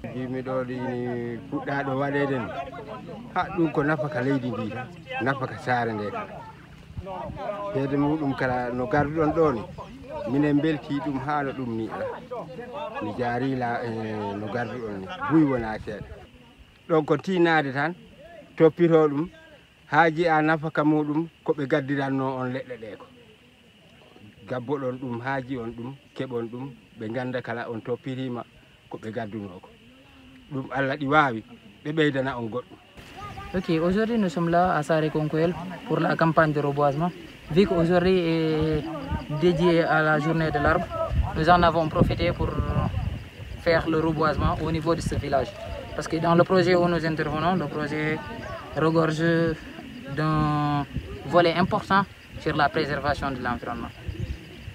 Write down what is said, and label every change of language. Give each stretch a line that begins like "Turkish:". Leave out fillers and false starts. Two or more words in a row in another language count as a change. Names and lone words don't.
Fula: yimiɗo ɗini puɗɗaɗo waɗede ni ha ɗum ko nafaka leydi ndi tan nafaka saare nde kala heede muɗum kala no garduɗon ɗo ni minen belti ɗum haala ɗum ni ala mi jaarila no garduɗon ni buy wona seeɗa ɗon ko tinade tan toppito ɗum haaji a nafaka muɗum koɓe gaddiranno on leɗɗe ɗe ko gabboɗon ɗum haaji on ɗum keɓon ɗum ɓe ganda kala on toppirima koɓe gadduno ko ɗum Allah ɗi wawi ɓe ɓeydana on goɗɗum.
French: Ok, aujourd'hui nous sommes là à Saré-Concoyel pour la campagne de reboisement. Vu qu'aujourd'hui est dédié à la journée de l'arbre, nous en avons profité pour faire le reboisement au niveau de ce village. Parce que dans le projet où nous intervenons, le projet regorge d'un volet important sur la préservation de l'environnement.